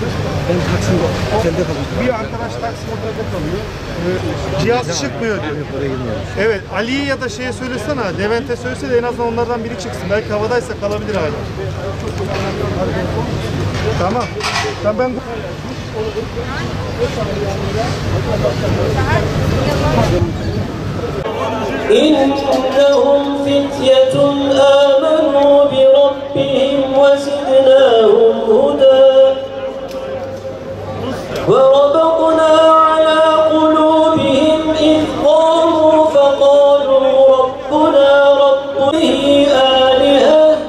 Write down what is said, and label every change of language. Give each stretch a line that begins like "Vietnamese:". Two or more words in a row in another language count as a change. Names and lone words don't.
Turkish: Ben Taksim'de, otelde kalıyorum. Bir arkadaş Taksim otelde kalıyor. Cihaz çıkmıyor diyor. Evet, Ali'ye ya da şeye söylesene, Levent'e söylese de en azından onlardan biri çıksın. Belki havadaysa kalabilir hala. Tamam. Ben
Arabic: إنهم فتية آمنوا بربهم وزدناهم هدى وربطنا على قلوبهم إذ قاموا فقالوا ربنا رب آلهة